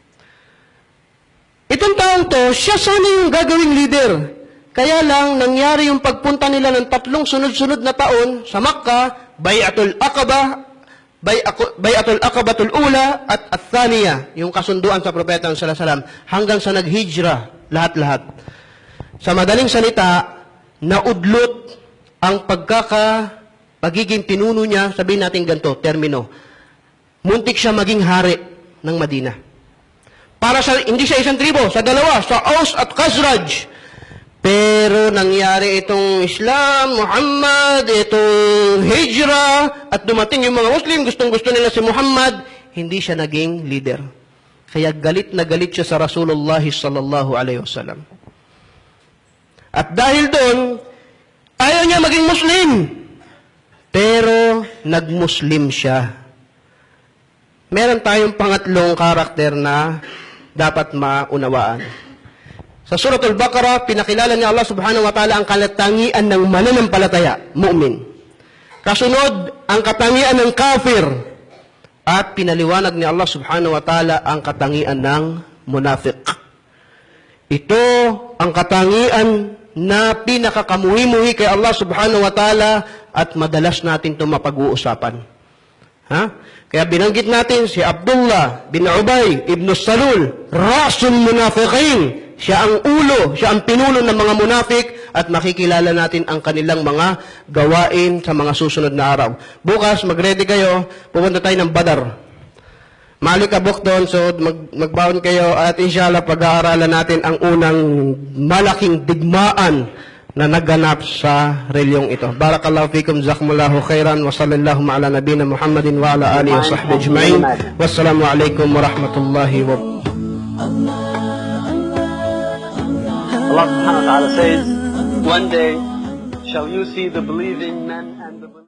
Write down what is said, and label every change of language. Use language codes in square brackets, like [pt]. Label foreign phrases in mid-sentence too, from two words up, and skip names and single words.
[tl] Itong taong to, siya sana yung gagawing leader. Kaya lang, nangyari yung pagpunta nila ng 3 sunod-sunod na taon sa Makkah, Bay'atul Aqaba, Bay'atul Aqabatul Ula, at Athaniya, yung kasunduan sa Propeta [ar] صلى الله عليه وسلم, [tl] hanggang sa naghijra, lahat-lahat. Sa madaling salita, naudlot ang pagiging pinuno niya, sabihin natin ganito, termino. Muntik siya maging hari ng Madina. Hindi siya isang tribo, sa dalawa, sa Aus at Khazraj. Pero nangyari itong Islam, Muhammad, itong Hijra, at dumating yung mga Muslim, gustong-gusto nila si Muhammad, hindi siya naging leader. Kaya galit na galit siya sa Rasulullah [ar] صلى الله عليه وسلم. [tl] At dahil doon, ayaw niya maging Muslim. Pero nag-Muslim siya. Meron tayong pangatlong karakter na dapat maunawaan. Sa Surah Al-Baqarah, pinakilala niya Allah [ar] سبحانه وتعالى [tl] ang katangian ng mananampalataya, mu'min. Kasunod, ang katangian ng kafir. At pinaliwanag ni Allah [ar] سبحانه وتعالى [tl] ang katangian ng munafiq. Ito ang katangian na pinakakamuhi-muhi kay Allah [ar] سبحانه وتعالى [tl] at madalas natin ito mapag-uusapan. Kaya binanggit natin si Abdullah bin Ubay ibn Salul, Rasul Munafiqin. Siya ang ulo, siya ang pinuno ng mga munafik at makikilala natin ang kanilang mga gawain sa mga susunod na araw. Bukas, mag-ready kayo, pupunta tayo ng Badar. Malikabok doon, so magbaon kayo at inshallah pag-aaralan natin ang unang malaking digmaan na naganap sa reliyong ito. [ar] بارك الله فيكم، جزاكم الله خيرا، وصلى الله على نبينا محمد وعلى آله وصحبه أجمعين. والسلام عليكم ورحمة الله وبركاته. [en] Allah [ar] سبحانه وتعالى [en] says, one day shall you see the believing men and the